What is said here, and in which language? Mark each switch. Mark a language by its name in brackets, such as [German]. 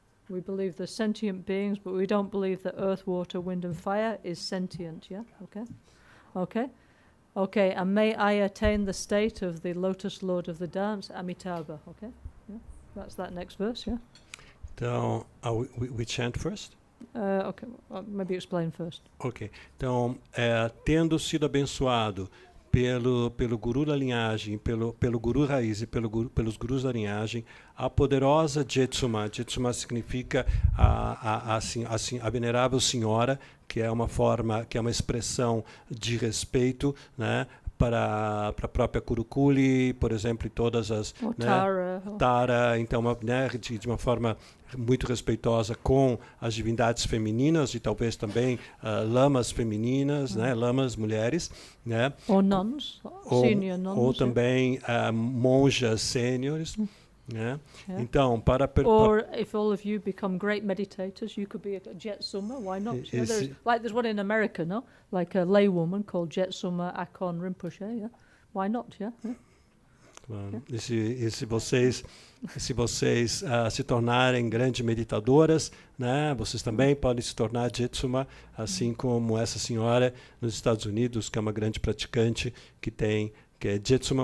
[English] We believe they're sentient beings, but we don't believe that earth, water, wind and fire is sentient, yeah, okay, okay. Okay, and may I attain the state of the Lotus Lord of the Dance, Amitabha, okay? Yeah, that's that next verse, yeah? [Portuguese] Então, [English] we chant first? Okay, well, maybe explain first. [Portuguese] Ok, então, tendo sido abençoado pelo guru da linhagem, pelo guru raiz e pelos gurus da linhagem, a poderosa Jetsuma. Jetsuma significa a venerável senhora, que é uma expressão de respeito, né, para a própria Kurukulle, por exemplo, e todas as Tara, então de uma forma muito respeitosa com as divindades femininas e talvez também lamas femininas, né, lamas mulheres, né, ou [English] nuns, senior nuns, [Portuguese] ou também monjas sêniores. [English] Yeah. Yeah. [Portuguese] Então, [English] or if all of you become great meditators, you could be a Jetsuma. Why not? There's one in America, no? Like a laywoman called Jetsuma Akon Rinpoche. Yeah. Why not? Yeah. Yeah. [Portuguese] Claro. E se vocês se tornarem grandes meditadoras, né? Vocês também podem se tornar Jetsuma, assim como essa senhora nos Estados Unidos, que é uma grande praticante que é Jetsuma.